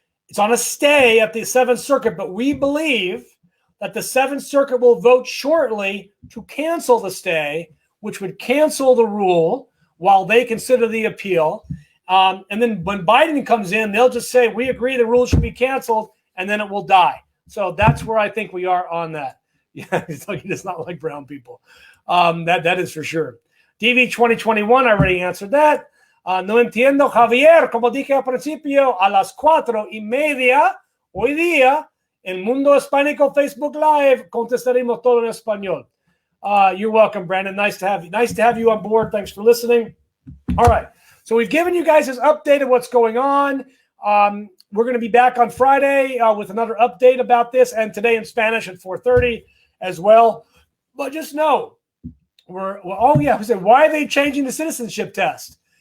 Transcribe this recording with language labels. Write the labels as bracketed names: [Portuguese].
[English] It's on a stay at the 7th Circuit, but we believe that the 7th Circuit will vote shortly to cancel the stay, which would cancel the rule while they consider the appeal. And then when Biden comes in, they'll just say, we agree the rule should be canceled, and then it will die. So that's where I think we are on that. Yeah, he does not like brown people. That is for sure. DV2021, I already answered that. [Spanish] No entiendo, Javier, como dije al principio, a las 4:30 hoy día, en Mundo Hispánico Facebook Live, contestaremos todo en español. [English] You're welcome, Brandon. Nice to have you. Nice to have you on board. Thanks for listening. All right. So we've given you guys this update of what's going on. We're going to be back on Friday with another update about this, and today in Spanish at 4:30 as well. But just know, why are they changing the citizenship test?